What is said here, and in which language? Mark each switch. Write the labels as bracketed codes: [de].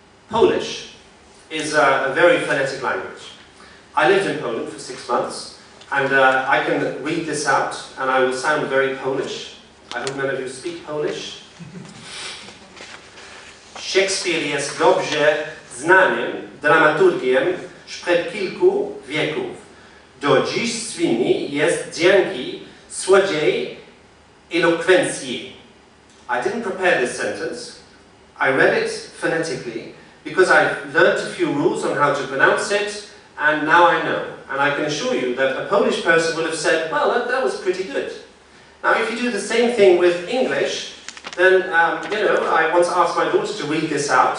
[en] Polish is a very phonetic language. I lived in Poland for 6 months, and I can read this out, and I will sound very Polish. I hope none of you speak Polish. [pl] Shakespeare jest dobrze znanym dramaturgiem sprzed kilku wieków. Do dziś słynny jest dzięki słodziej elokwencji. [en] I didn't prepare this sentence. I read it phonetically because I've learned a few rules on how to pronounce it, and now I know. And I can assure you that a Polish person would have said, well, that was pretty good. Now, if you do the same thing with English, then, you know, I once asked my daughter to read this out.